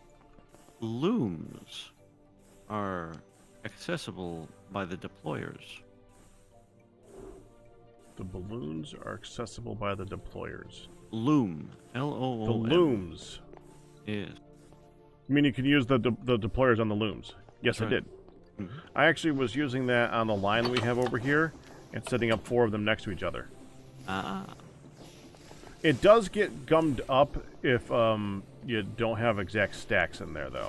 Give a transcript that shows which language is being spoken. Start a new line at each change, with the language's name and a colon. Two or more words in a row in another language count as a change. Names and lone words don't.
English: looms are accessible by the deployers? The balloons are accessible by the deployers. Loom. L-O-O-M. The looms. Yes. I mean, you can use the deployers on the looms. Yes, That's I right. did. I actually was using that on the line that we have over here and setting up 4 of them next to each other. Ah. It does get gummed up if you don't have exact stacks in there, though.